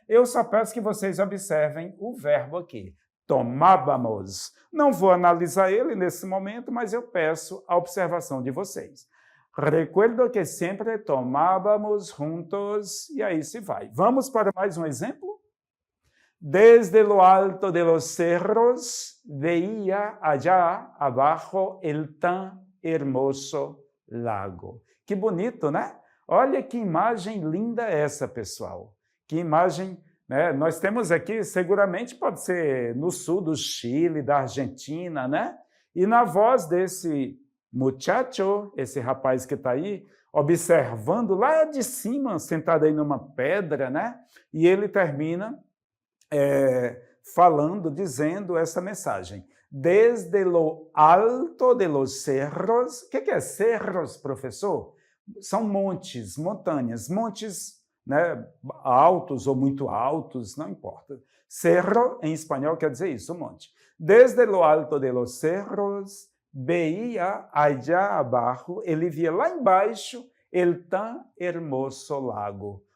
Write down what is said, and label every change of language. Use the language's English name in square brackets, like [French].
[Portuguese] Eu só peço que vocês observem o verbo aqui, tomávamos. Não vou analisar ele nesse momento, mas eu peço a observação de vocês. [Spanish] Recuerdo que sempre tomávamos juntos, e aí se vai. [Portuguese] Vamos para mais um exemplo? [Spanish] Desde lo alto de los cerros veía allá abajo el tan hermoso lago. [Portuguese] Que bonito, né? Olha que imagem linda essa, pessoal. Que imagem, né? Nós temos aqui, seguramente pode ser no sul do Chile, da Argentina, né? E na voz desse muchacho, esse rapaz que está aí, observando lá de cima, sentado aí numa pedra, né? E ele termina falando, dizendo essa mensagem. [Spanish] Desde lo alto de los cerros. [Portuguese] O que é cerros, professor? São montes, montanhas, montes, né, altos ou muito altos, não importa. Cerro, em espanhol, quer dizer isso, um monte. [Spanish] Desde lo alto de los cerros, veía allá abaixo, [Portuguese] ele via lá embaixo, [Spanish] el tan hermoso lago.